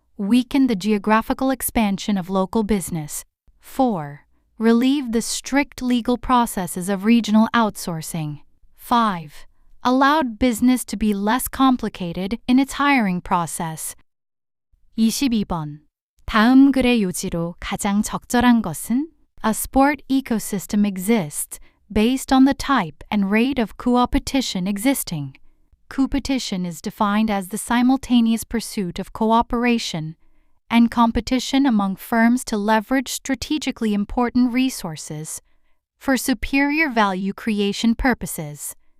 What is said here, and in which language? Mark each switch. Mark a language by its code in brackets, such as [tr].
[en] Weakened the geographical expansion of local business. 4. Relieved the strict legal processes of regional outsourcing. 5. Allowed business to be less complicated in its hiring process. [ko] 22번. 다음 글의 요지로 가장 적절한 것은? [en] A sport ecosystem exists based on the type and rate of coopetition existing. Coopetition is defined as the simultaneous pursuit of cooperation and competition among firms to leverage strategically important resources for superior value creation purposes.